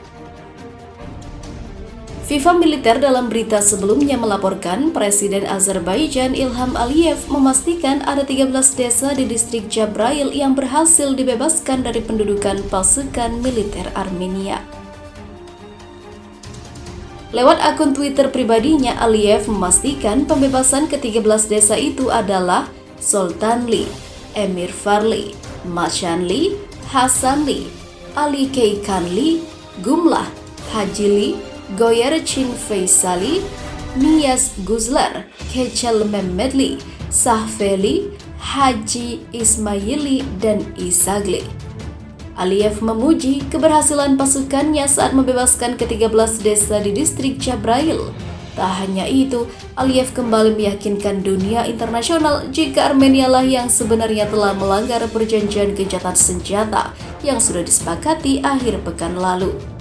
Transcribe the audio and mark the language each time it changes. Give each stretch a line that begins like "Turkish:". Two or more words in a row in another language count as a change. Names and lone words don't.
Indonesian: FIFA Militer dalam berita sebelumnya melaporkan Presiden Azerbaijan Ilham Aliyev memastikan ada 13 desa di distrik Jabrail yang berhasil dibebaskan dari pendudukan pasukan militer Armenia. Lewat akun Twitter pribadinya, Aliyev memastikan pembebasan ke-13 desa itu adalah Sultanli, Emir Farli, Mashanli, Hasanli, Ali Keikanli, Gumlah, Hajili, Goyerchin Faisali, Niyaz Guzlar, Kechel Mehmedli, Sahfeli, Haji Ismaili, dan Isagli. Aliyev memuji keberhasilan pasukannya saat membebaskan ke-13 desa di distrik Jabrail. Tak hanya itu, Aliyev kembali meyakinkan dunia internasional jika Armenia lah yang sebenarnya telah melanggar perjanjian gencatan senjata yang sudah disepakati akhir pekan lalu.